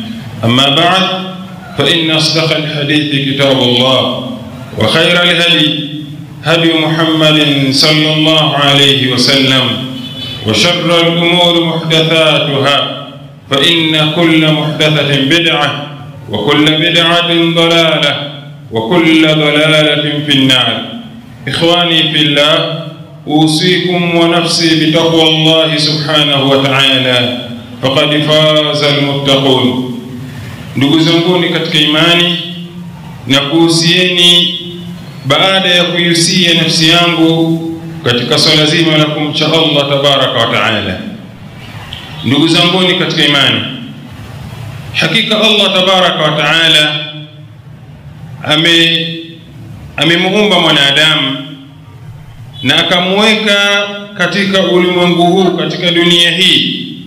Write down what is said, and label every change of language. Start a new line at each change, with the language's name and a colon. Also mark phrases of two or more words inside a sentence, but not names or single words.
Arabic: أما بعد، فإن أصدق الحديث كتاب الله، وخير الهدي هدي محمد صلى الله عليه وسلم، وشر الأمور محدثاتها، فإن كل محدثة بدعة وكل بدعة ضلالة وكل ضلالة في النار. إخواني في الله، أوصيكم ونفسي بتقوى الله سبحانه وتعالى فقد فاز المتقون.
Swahili: Ndugu zanguni katika imani, na kuhusieni baada ya kuihusia nafsi yangu katika swala zima la kumcha Allah
Arabic: تبارك وتعالى.
Swahili: Ndugu zanguni katika imani, hakika Allah
Arabic: تبارك وتعالى
Swahili: amemuumba mwanadamu na akamweka katika ulimwengu huu, katika dunia hii.